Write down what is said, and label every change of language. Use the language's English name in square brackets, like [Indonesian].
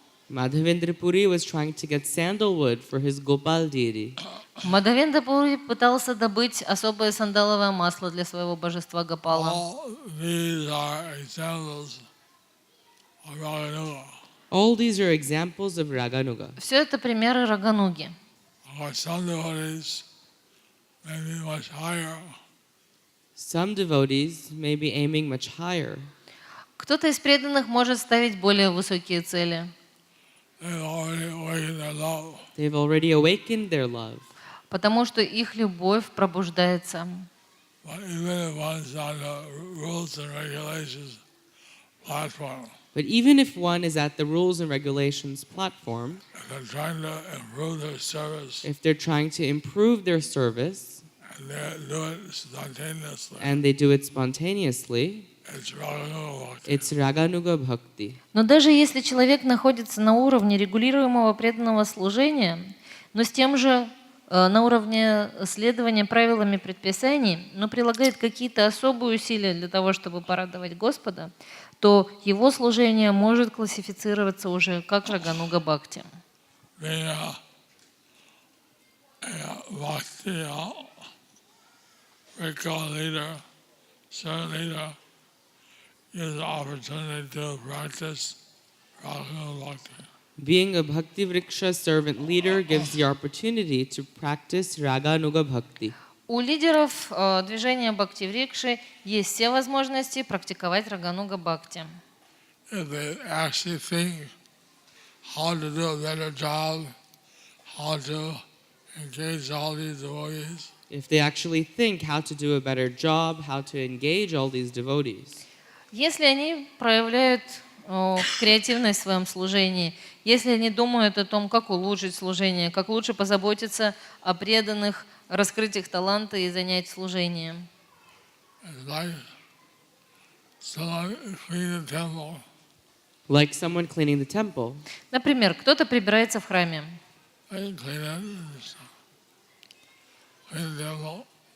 [English] Madhavendra Puri was trying to get sandalwood for his Gopal deity. [Russian] Мадхавендра Пури пытался добыть особое сандаловое масло для своего божества Гопала. [English] All these are examples of Raganuga. All these are examples of Raganuga. [Russian] Все это примеры Рагануги. [English] Or some devotees may be much higher. Some devotees may be aiming much higher. [Russian] Кто-то из преданных может ставить более высокие цели. [English] They've already awakened their love. They've already awakened their love. [Russian] Потому что их любовь пробуждается. [English] But even if one's on the rules and regulations platform, But even if one is at the rules and regulations platform, if they're trying to improve their service if they're trying to improve their service and they do it spontaneously, and they do it spontaneously, it's Raganuga Bhakti. it's Raganuga Bhakti. [Russian] Но даже если человек находится на уровне регулируемого преданного служения, но с тем же на уровне следования правилами предписаний, но прилагает какие-то особые усилия для того, чтобы порадовать Господа, то его служение может классифицироваться уже как Рагануга Бхакти. [English] Being a bhakti, Rika leader, servant leader, gives the opportunity to practice Raganuga Bhakti. Being a Bhakti Vriksha servant leader gives the opportunity to practice Raganuga Bhakti. [Russian] У лидеров движения Бхакти-Врикши есть все возможности практиковать Рагануга Бхакти. [English] If they actually think how to do a better job, how to engage all these devotees, If they actually think how to do a better job, how to engage all these devotees. [Russian] Если они проявляют креативность в своем служении, если они думают о том, как улучшить служение, как лучше позаботиться о преданных, раскрыть их таланты и занять служением. [English] it's like someone clean the temple. Like someone cleaning the temple. [Russian] Например, кто-то прибирается в храме. [English] They clean it, clean the temple.